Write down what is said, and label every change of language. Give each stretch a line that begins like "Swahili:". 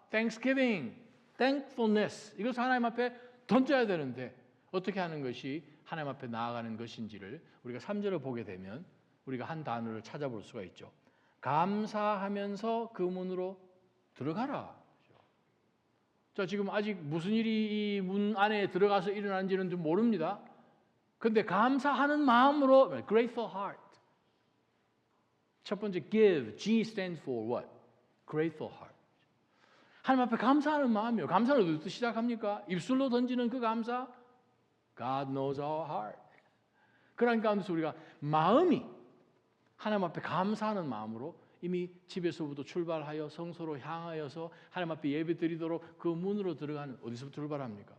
Korean: Thanksgiving, thankfulness, 이것을 하나님 앞에 던져야 되는데 어떻게 하는 것이 하나님 앞에 나아가는 것인지를 우리가 3절을 보게 되면 우리가 한 단어를 찾아볼 수가 있죠. 감사하면서 그 문으로 들어가라. 자, 지금 아직 무슨 일이 이 문 안에 들어가서 일어난지는 좀 모릅니다. 근데 감사하는 마음으로
English: grateful heart.
Korean: 첫 번째
English: give, G stands for what? Grateful heart.
Korean: 하나님 앞에 감사하는 마음이요. 감사는 어디서 시작합니까? 입술로 던지는 그 감사?
English: God knows our heart.
Korean: 그러한 가운데서 우리가 마음이 하나님 앞에 감사하는 마음으로 이미 집에서부터 출발하여 성소로 향하여서 하나님 앞에 예배 드리도록 그 문으로 들어가는, 어디서부터 출발합니까?